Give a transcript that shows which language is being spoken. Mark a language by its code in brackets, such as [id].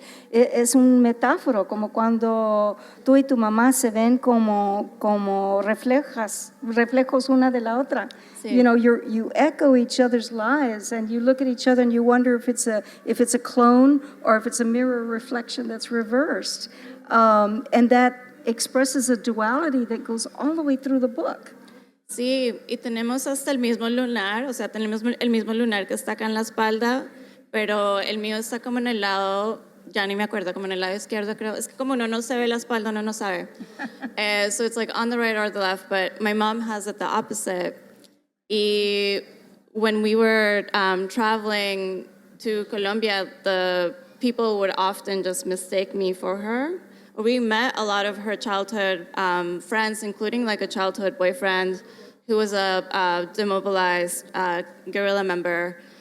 [es] Es un metáforo, como cuando tú y tu mamá se ven como reflejos una de la otra. Sí. [en] You echo each other's lives, and you look at each other and you wonder if it's a clone or if it's a mirror reflection that's reversed. And that expresses a duality that goes all the way through the book. [es] Sí, y tenemos hasta el mismo lunar, o sea, tenemos el mismo lunar que está acá en la espalda, pero el mío está como en el lado, ya ni me acuerdo, como en el lado izquierdo, creo. Es que como uno no se ve la espalda, uno no sabe. [en] So it's like on the right or the left, but my mom has it the opposite. Y when we were traveling to Colombia, the people would often just mistake me for her. We met a lot of her childhood friends, including like a childhood boyfriend who was a demobilized guerrilla member.